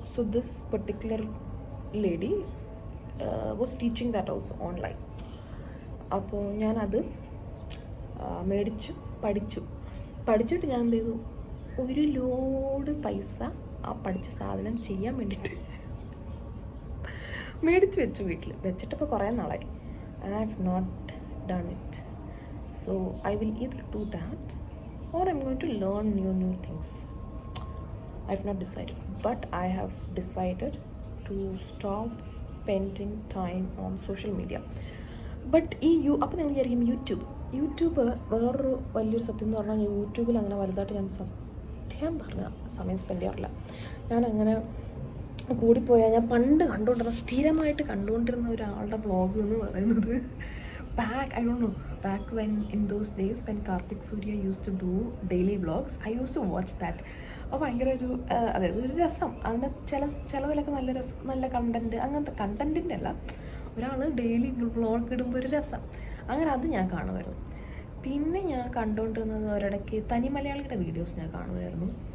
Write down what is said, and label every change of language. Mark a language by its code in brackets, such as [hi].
[en] So this particular lady was teaching that also online. [ml] അപ്പോൾ ഞാനത് മേടിച്ചു പഠിച്ചിട്ട് ഞാൻ എന്ത് ചെയ്തു, ഒരു ലോഡ് പൈസ ആ പഠിച്ച സാധനം ചെയ്യാൻ വേണ്ടിയിട്ട് മേടിച്ച് വെച്ചു വീട്ടിൽ വെച്ചിട്ടിപ്പോൾ കുറേ നാളായി. [en] and I have not done it. So I will either do that or I'm going to learn new things. I've not decided, but I have decided to stop spending time on social media. [ml] But അപ്പോൾ നിങ്ങൾ വിചാരിക്കും YouTube വേറൊരു വലിയൊരു സത്യം എന്ന് പറഞ്ഞാൽ യൂട്യൂബിൽ അങ്ങനെ വലുതായിട്ട് ഞാൻ സത്യം പറഞ്ഞാൽ സമയം സ്പെൻഡ് ചെയ്യാറില്ല. ഞാൻ അങ്ങനെ കൂടിപ്പോയാൽ ഞാൻ പണ്ട് സ്ഥിരമായിട്ട് കണ്ടുകൊണ്ടിരുന്ന ഒരാളുടെ വ്ളോഗ് എന്ന് പറയുന്നത് [en] I don't know, back when in those days when Karthik Surya used to do daily vlogs, I used to watch that. [ml] അപ്പോൾ ഭയങ്കര അതായത് ഒരു രസം, അതിൻ്റെ ചിലതിലൊക്കെ നല്ല കണ്ടൻറ്റ്, അങ്ങനത്തെ കണ്ടൻറ്റിൻ്റെ അല്ല, ഒരാൾ ഡെയിലി വ്ളോഗ് ഇടുമ്പോൾ ഒരു രസം. അങ്ങനെ അത് ഞാൻ കാണുമായിരുന്നു. പിന്നെ ഞാൻ കണ്ടുകൊണ്ടിരുന്നത് ഒരിടയ്ക്ക് തനി മലയാളിയുടെ വീഡിയോസ് ഞാൻ കാണുമായിരുന്നു.